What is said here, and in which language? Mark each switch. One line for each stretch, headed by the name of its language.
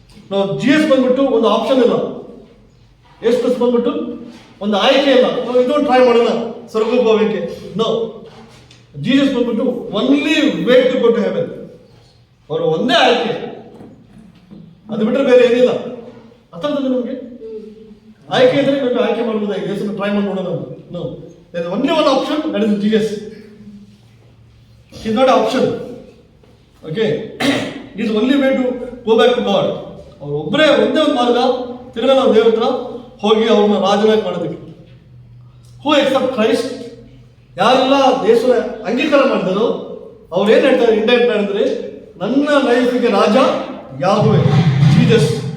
Kannada: ನಾವು ಜೀಸಸ್ ಬಂದ್ಬಿಟ್ಟು ಒಂದು ಆಪ್ಷನ್ ಇಲ್ಲ. ಯೇಸು ಬಂದ್ಬಿಟ್ಟು ಒಂದು ಆಯ್ಕೆ ಇಲ್ಲ. ನಾವು ಇದೊಂದು ಟ್ರೈ ಮಾಡೋಣ ಸ್ವರ್ಗಕ್ಕೆ ಹೋಗಕ್ಕೆ. ನೋ, ಜೀಸಸ್ ಬಂದ್ಬಿಟ್ಟು
English: Only way to go to heaven.
Kannada: ಅವರು ಒಂದೇ ಆಯ್ಕೆ, ಅದು ಬಿಟ್ಟರೆ ಬೇರೆ ಏನಿಲ್ಲ. ಅರ್ಥ ಆಗ್ತದೆ ನಮಗೆ? ಆಯ್ಕೆ ಇದ್ರೆ ನಾವು ಆಯ್ಕೆ ಮಾಡ್ಬೋದಾಗಿದೆ. ಯೇಸನ್ನು ಟ್ರೈ ಮಾಡಿ ನೋಡೋಣ.
English: No, there is only one option, that is Jesus. He is not an option. Okay, it is only way to go back to God.
Kannada: ಅವ್ರು ಒಬ್ಬರೇ ಒಂದೇ ಒಂದು ಮಾರ್ಗ, ತಿರ್ಗಾ ನಾವು ದೇವ್ರ ಹತ್ರ ಹೋಗಿ ಅವ್ರನ್ನ ರಾಜನಾಗಿ ಮಾಡೋದಕ್ಕೆ. ಹೂ ಎಕ್ಸೆಪ್ಟ್ ಕ್ರೈಸ್ಟ್, ಯಾರೆಲ್ಲ ದೇಶದ ಅಂಗೀಕಾರ ಮಾಡಿದಾರೋ ಅವ್ರು ಏನು ಹೇಳ್ತಾರೆ ಇಂಡೈರೆಕ್ಟ್ ಹೇಳಿದ್ರೆ, ನನ್ನ ಲೈಫಿಗೆ ರಾಜ ಯಾಹೋವೇ, ಜೀಸಸ್.